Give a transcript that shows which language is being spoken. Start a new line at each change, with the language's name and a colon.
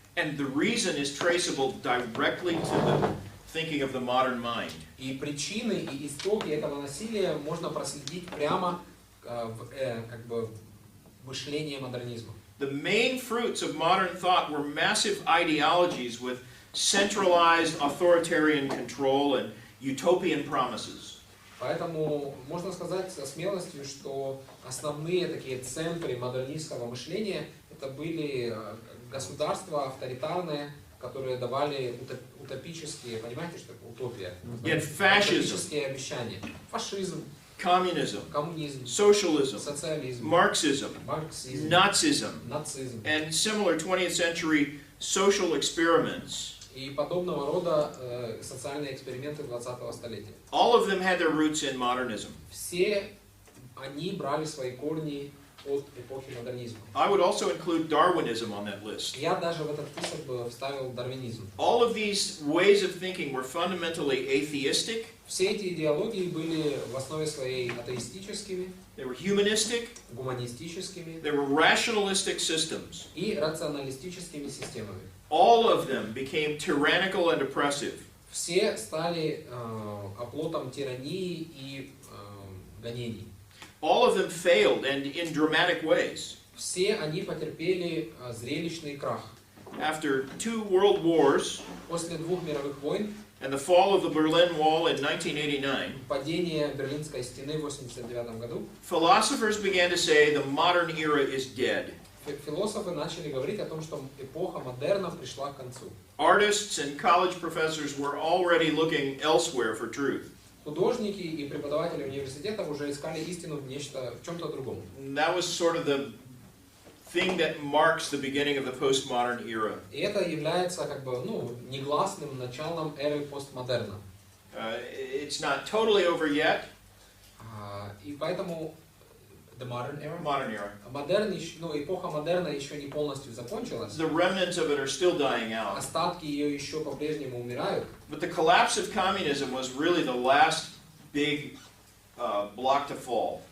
English: And the reason is traceable directly to the thinking of the modern mind.
Russian: И причины и истоки этого насилия можно проследить прямо в мышлении модернизма.
English: The main fruits of modern thought were massive ideologies with centralized authoritarian control and utopian promises.
Russian: Поэтому можно сказать со смелостью, что основные такие центры модернистского мышления это были государства авторитарные, которые давали утопические, понимаете, что такое утопия? Утопические обещания. Фашизм,
English: Communism, socialism,
Russian: социализм,
English: Marxism, Nazism,
Russian: нацизм
English: and similar 20th century social experiments.
Russian: и подобного рода социальные эксперименты 20-го столетия.
English: All of them had their roots in modernism.
Russian: Все они брали свои корни от эпохи модернизма.
English: I would also include Darwinism on that list.
Russian: Я даже в этот список бы вставил дарвинизм.
English: All of these ways of thinking were fundamentally atheistic.
Russian: Все эти идеологии были в основе своей атеистическими,
English: They were humanistic.
Russian: гуманистическими
English: They were rationalistic systems.
Russian: и рационалистическими системами.
English: All of them became tyrannical and oppressive.
Russian: Все стали оплотом тирании и гонений.
English: All of them failed, and in dramatic ways.
Russian: Все они потерпели зрелищный крах.
English: After 2 world wars
Russian: После 2 мировых войн,
English: and the fall of the Berlin Wall in 1989,
Russian: падение Берлинской стены в 1989 году,
English: philosophers began to say the modern era is dead.
Russian: философы начали говорить о том, что эпоха модерна пришла к концу.
English: Artists and college professors were already looking elsewhere for truth.
Russian: Художники и преподаватели университетов уже искали истину в чем-то другом.
English: That was sort of the thing that marks the beginning of the postmodern era.
Russian: И это является негласным началом эры постмодерна.
English: It's not totally over yet.
Russian: И поэтому
English: the modern era. Modern era.
Russian: Эпоха модерна еще не полностью закончилась.
English: The remnants of it are still dying out.
Russian: Остатки ее еще по-прежнему умирают.
English: But the collapse of communism was really the last big block to fall.